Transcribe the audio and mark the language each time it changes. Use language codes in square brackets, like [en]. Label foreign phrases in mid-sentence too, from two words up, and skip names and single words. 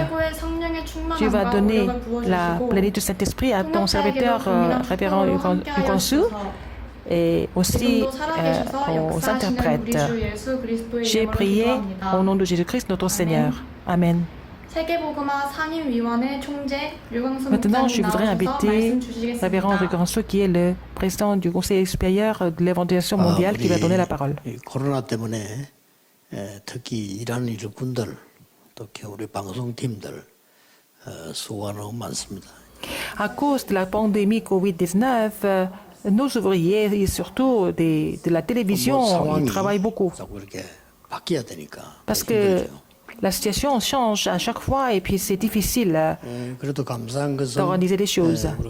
[fr] Tu vas donner la plénitude du Saint-Esprit à ton serviteur, révérend Ugansu, et aussi aux interprètes. J'ai prié au nom de Jésus-Christ, notre Seigneur. Amen. Maintenant, je voudrais inviter révérend Ugansu, qui est le président du Conseil supérieur de l'évangélisation mondiale, qui va donner la parole. [ko] 코로나 때문에 특히 일하는 일꾼들, 또 우리 방송팀들 수고가 너무 많습니다. [fr] À cause de la pandémie COVID-19, nos ouvriers et surtout de la télévision, ils travaillent beaucoup. Parce que la situation change à chaque fois et puis c'est difficile d'organiser les choses.